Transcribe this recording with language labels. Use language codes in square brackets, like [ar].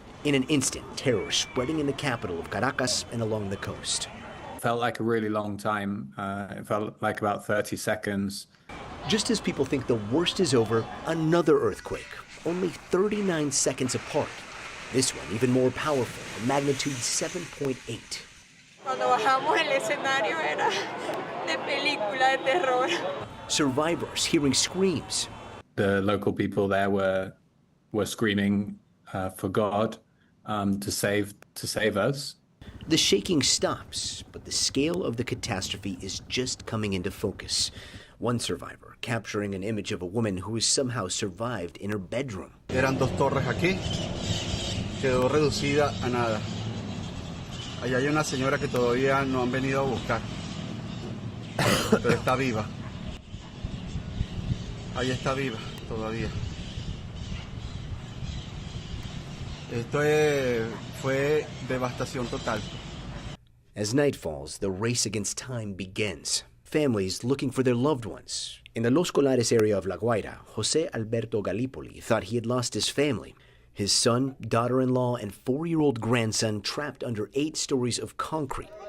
[en] In an instant, terror spreading in the capital of Caracas and along the coast. Felt like a really long time. It felt like about 30 seconds. Just as people think the worst is over, another earthquake, only 39 seconds apart. This one even more powerful, a magnitude 7.8. [es] Cuando bajamos el escenario era de película de terror. [en] Survivors hearing screams. The local people there were screaming for God to save us. The shaking stops, but the scale of the catastrophe is just coming into focus. One survivor capturing an image of a woman who has somehow survived in her bedroom. [es] Eran dos torres aquí, quedó reducida a nada. Allá hay una señora que todavía no han venido a buscar, pero está viva. Ahí está viva todavía. Esto fue devastación total. [en] As night falls, the race against time begins. Families looking for their loved ones. In the Los Colares area of La Guaira, José Alberto Gallipoli thought he had lost his family. His son, daughter-in-law, and 4-year-old grandson trapped under 8 stories of concrete.